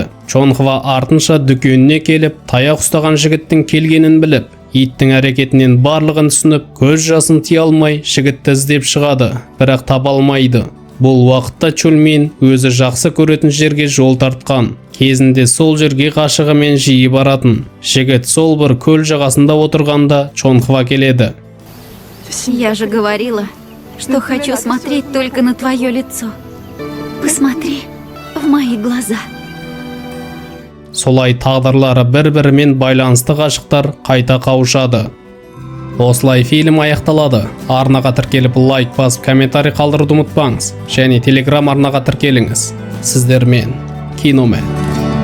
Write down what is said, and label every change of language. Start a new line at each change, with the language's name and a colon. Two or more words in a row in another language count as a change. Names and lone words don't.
Kazakh: Чонхва артынша дүкеніне келіп, таяқ ұстаған жігіттің келгенін біліп, иттің әрекетінен барлығын түсініп, көз жасын тия алмай жігітті іздеп шығады, бірақ таба алмайды. Бұл уақытта Чульмин өзі жақсы көретін жерге жол тартқан. Кезінде сол жерге ғашығымен жиі баратын. Жігіт сол бір көл жағасында отырғанда Чонхва келеді.
Russian: Я же говорила, что хочу смотреть только на твое лицо. Посмотри в мои глаза.
Kazakh: Солай тағдырлары бір-бірімен байланысты ғашықтар қайта қауышады. Осылай фильм аяқталады. Арнаға тіркеліп лайк басып комментарий қалдыруды ұмытпаңыз. Және Telegram арнаға тіркеліңіз. Сіздермен Киномен.